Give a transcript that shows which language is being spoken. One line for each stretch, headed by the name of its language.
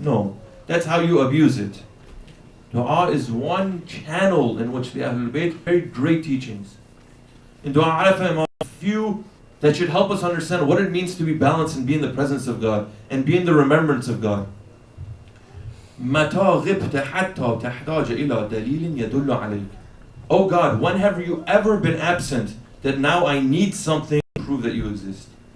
English: No, that's how you abuse it. Dua is one channel in which the Ahlul Bayt very great teachings. In Dua Arafah, a few that should help us understand what it means to be balanced and be in the presence of God and be in the remembrance of God.
Arabic: متى غبت حتى تحتاج إلى دليل يدل عليك.
English: Oh God, when have you ever been absent that now I need something to prove that you exist?